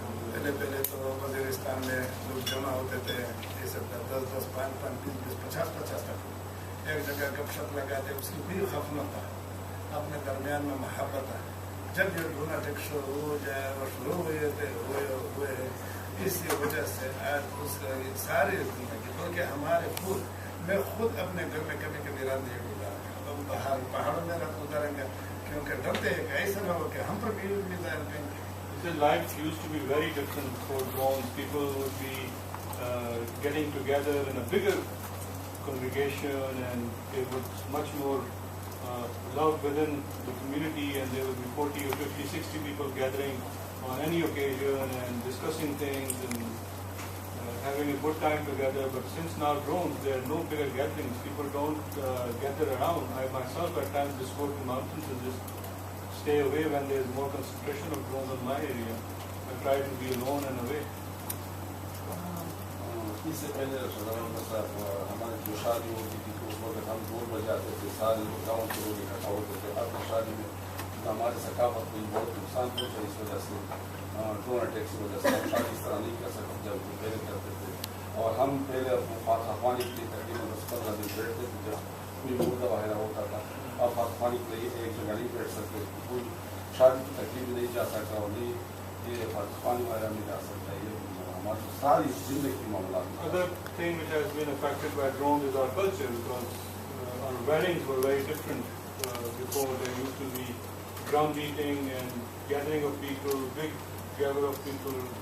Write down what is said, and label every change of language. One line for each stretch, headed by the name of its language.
Hindi: पहले तो वज़ीरिस्तान में लोग जमा होते थे ये सब 10-10, 5-5, 20-20, 50-50 तक एक जगह गपशप लगाते उसकी भी खौफ न था अपने दरमियान में मोहब्बत है जब ये लूनाटिक शुरू हो जाए और शुरू हुए इसी वजह से आज उस सारी जिंदगी बल्कि हमारे मैं खुद अपने घर में कभी कभी रात नहीं गुजारा हम पहाड़ों में रात गुजारेंगे क्योंकि डरते हैं कि ऐसा न हो कि हम पर भी मिसाइल कहेंगे.
English: The life used to be very different for drones. People would be getting together in a bigger congregation and there was much more love within the community and there would be 40 or 50, 60 people gathering on any occasion and discussing things and having a good time together. But since now drones, there are no bigger gatherings. People don't gather around. I myself at times just go to mountains and just stay away when there is more concentration of drones in my area. I try to be alone and away.
Hindi: इससे पहले हमारी जो शादी होती थी तो उस वक्त हम ढोल बजाते थे सारे लोग गाँव के लोग इकट्ठा होते थे अपनी शादी में हमारी सकाफत को बहुत नुकसान पहुँचा इस वजह से ड्रोन अटैक की वजह से हम शादी इस तरह नहीं कर सकते जब पहले करते थे और हम पहले फातवानी के लिए तकरीबन 10-15 दिन बैठते थे जब कोई मुद्दा वगैरह होता था अब फातवानी के लिए एक जगह नहीं बैठ सकते कोई शादी की तकलीफ नहीं जा सकता और नहीं ये फातवानी वगैरह नहीं जा सकता ये हमारी सारी जिंदगी की मामला.
English: Other thing which has been affected by drones is our culture because our weddings were very different before. There used to be drum beating and gathering of people, big gather of people.